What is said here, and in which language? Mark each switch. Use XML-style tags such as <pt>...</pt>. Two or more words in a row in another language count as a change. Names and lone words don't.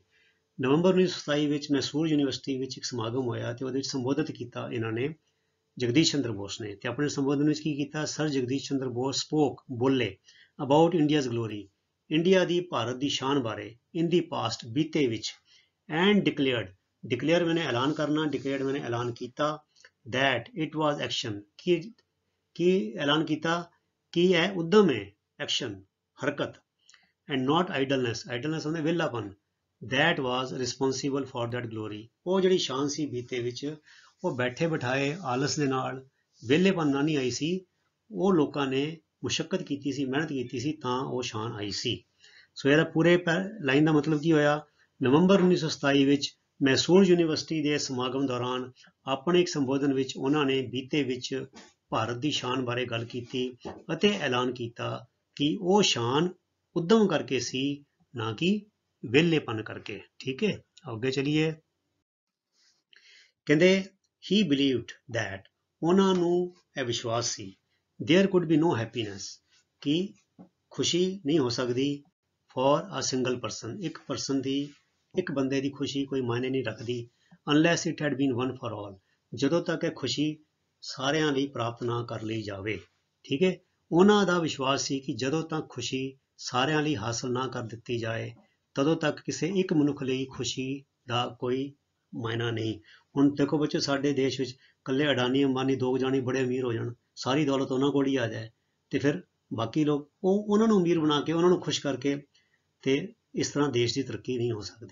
<pa>ਨਵੰਬਰ 1927 ਵਿੱਚ ਮੈਸੂਰ ਯੂਨੀਵਰਸਿਟੀ ਵਿੱਚ ਇੱਕ ਸਮਾਗਮ ਹੋਇਆ ਤੇ ਉਹਦੇ ਵਿੱਚ ਸੰਬੋਧਿਤ ਕੀਤਾ ਇਹਨਾਂ ਨੇ ਜਗਦੀਸ਼ ਚੰਦਰ ਬੋਸ ਨੇ। ਤੇ ਆਪਣੇ ਸੰਬੋਧਨ ਵਿੱਚ ਕੀ ਕੀਤਾ, ਸਰ ਜਗਦੀਸ਼ ਚੰਦਰ ਬੋਸ</pa> <en>spoke,</en> <pa>ਬੋਲੇ</pa> <en>about India's glory,</en> <pa>ਇੰਡੀਆ ਦੀ ਭਾਰਤ ਦੀ ਸ਼ਾਨ ਬਾਰੇ,</pa> <en>in the</en> <pa>ਪਾਸਟ ਬੀਤੇ ਵਿੱਚ,</pa> <en>and declared,</en> <pa>ਡਿਕਲੇਅਰ ਮੈਨੇ ਐਲਾਨ ਕਰਨਾ, ਡਿਕਲੇਅਰਡ ਮੈਨੇ ਐਲਾਨ ਕੀਤਾ,</pa> <en>that it was action,</en> <pa>ਕੀ ਐਲਾਨ ਕੀਤਾ ਕਿ ਇਹ ਉਦਮ ਹੈ, ਐਕਸ਼ਨ ਹਰਕਤ,</pa> <en>and not idleness, idleness</en> <pa>ਹੁੰਦਾ ਵਿਹਲਾਪਨ,</pa> <en>that was responsible for that glory,</en> <pa>ਉਹ ਜਿਹੜੀ ਸ਼ਾਨ ਸੀ ਬੀਤੇ ਵਿੱਚ, ਉਹ ਬੈਠੇ ਬਿਠਾਏ ਆਲਸ ਦੇ ਨਾਲ ਵਿਹਲੇਪਨ ਨਾਲ ਨਹੀਂ ਆਈ ਸੀ, ਉਹ ਲੋਕਾਂ ਨੇ ਮੁਸ਼ੱਕਤ ਕੀਤੀ ਸੀ, ਮਿਹਨਤ ਕੀਤੀ ਸੀ, ਤਾਂ ਉਹ ਸ਼ਾਨ ਆਈ ਸੀ। ਸੋ ਇਹਦਾ ਪੂਰੇ ਲਾਈਨ ਦਾ ਮਤਲਬ ਕੀ ਹੋਇਆ, ਨਵੰਬਰ 1927 ਵਿੱਚ ਮੈਸੂਰ ਯੂਨੀਵਰਸਿਟੀ ਦੇ ਸਮਾਗਮ ਦੌਰਾਨ ਆਪਣੇ ਇੱਕ ਸੰਬੋਧਨ ਵਿੱਚ ਉਹਨਾਂ ਨੇ ਬੀਤੇ ਵਿੱਚ ਭਾਰਤ ਦੀ ਸ਼ਾਨ ਬਾਰੇ ਗੱਲ ਕੀਤੀ ਅਤੇ ਐਲਾਨ ਕੀਤਾ ਕਿ ਉਹ ਸ਼ਾਨ ਉਦਮ ਕਰਕੇ ਸੀ, ਨਾ ਕਿ ਵਿਹਲੇਪਨ ਕਰਕੇ। ਠੀਕ ਹੈ, ਅੱਗੇ ਚਲੀਏ। ਕਹਿੰਦੇ</pa> <en>he believed that,</en> <pa>ਉਹਨਾਂ ਨੂੰ ਇਹ ਵਿਸ਼ਵਾਸ ਸੀ,</pa> <en>there could be no happiness,</en> <pa>ਕਿ ਖੁਸ਼ੀ ਨਹੀਂ ਹੋ ਸਕਦੀ</pa> <en>for a single person,</en> <pa>ਇੱਕ ਪਰਸਨ ਦੀ, ਇੱਕ ਬੰਦੇ ਦੀ ਖੁਸ਼ੀ ਕੋਈ ਮਾਇਨੇ ਨਹੀਂ ਰੱਖਦੀ,</pa> <en>unless it had been one for all,</en> <pa>ਜਦੋਂ ਤੱਕ ਇਹ ਖੁਸ਼ੀ ਸਾਰਿਆਂ ਲਈ ਪ੍ਰਾਪਤ ਨਾ ਕਰ ਲਈ ਜਾਵੇ। ਠੀਕ ਹੈ, ਉਹਨਾਂ ਦਾ ਵਿਸ਼ਵਾਸ ਸੀ ਕਿ ਜਦੋਂ ਤੱਕ ਖੁਸ਼ੀ ਸਾਰਿਆਂ ਲਈ ਹਾਸਲ ਨਾ ਕਰ ਦਿੱਤੀ ਜਾਏ, ਤਦੋਂ ਤੱਕ ਕਿਸੇ ਇੱਕ ਮਨੁੱਖ ਲਈ ਖੁਸ਼ੀ ਦਾ ਕੋਈ ਮਾਇਨਾ ਨਹੀਂ। ਹੁਣ ਦੇਖੋ ਬੱਚੋ, ਸਾਡੇ ਦੇਸ਼ ਵਿੱਚ ਇਕੱਲੇ ਅਡਾਨੀ ਅੰਬਾਨੀ ਦੋ ਜਾਣੇ ਬੜੇ ਅਮੀਰ ਹੋ ਜਾਣ, ਸਾਰੀ ਦੌਲਤ ਉਹਨਾਂ ਕੋਲ ਹੀ ਆ ਜਾਏ, ਤੇ ਫਿਰ ਬਾਕੀ ਲੋਕ ਉਹਨਾਂ ਨੂੰ ਅਮੀਰ ਬਣਾ ਕੇ, ਉਹਨਾਂ ਨੂੰ ਖੁਸ਼ ਕਰਕੇ, ਤੇ ਇਸ ਤਰ੍ਹਾਂ ਦੇਸ਼ ਦੀ ਤਰੱਕੀ ਨਹੀਂ ਹੋ ਸਕਦੀ।</pa>